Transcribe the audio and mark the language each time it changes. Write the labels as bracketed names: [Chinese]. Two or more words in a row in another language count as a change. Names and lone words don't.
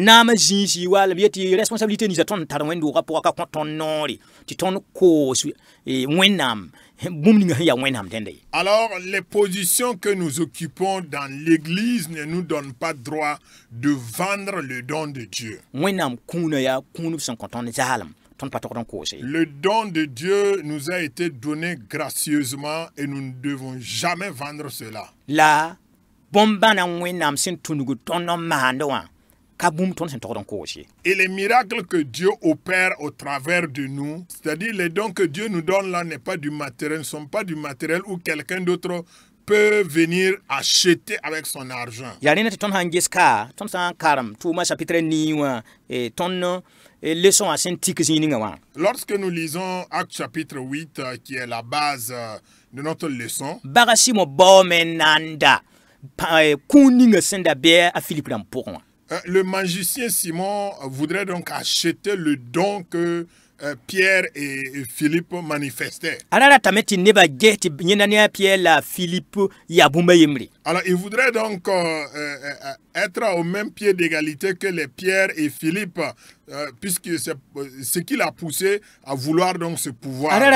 [French] Alors, les positions que nous occupons dans l'église ne nous donnent pas droit de vendre le don de Dieu. Le don de Dieu nous a été donné gracieusement et nous ne devons jamais vendre cela. [Mossi] bombana wẽnnaam sẽn tũnug tõnd n maande wã ka bũmb tõnd sẽn togd n koose. [French] Et les miracles que Dieu opère au travers de nous, c'est-à-dire les dons que Dieu nous donne là, n'est pas du matériel, ne sont pas du matériel où quelqu'un d'autre peut venir acheter avec son argent. [Mossi] Ya rẽnd tɩ tõnd sãn ges ka tõnd sã n karem tʋʋma chapitre 9 wã tõnd leçon wã sẽn tik zĩig ninga wã. [French] Lorsque nous lisons Actes chapitre 8, qui est la base de notre leçon, [Mossi] Baga Simo baoome n na n da kũun ninga sẽn da bɩ a Philippe rãmb pʋgẽ wã. [French] le magicien Simon voudrait donc acheter le don que Pierre et Philippe manifestaient. Alors il voudrait donc être au même pied d'égalité que les Pierre et Philippe, puisque c'est ce qui l'a poussé à vouloir donc ce pouvoir.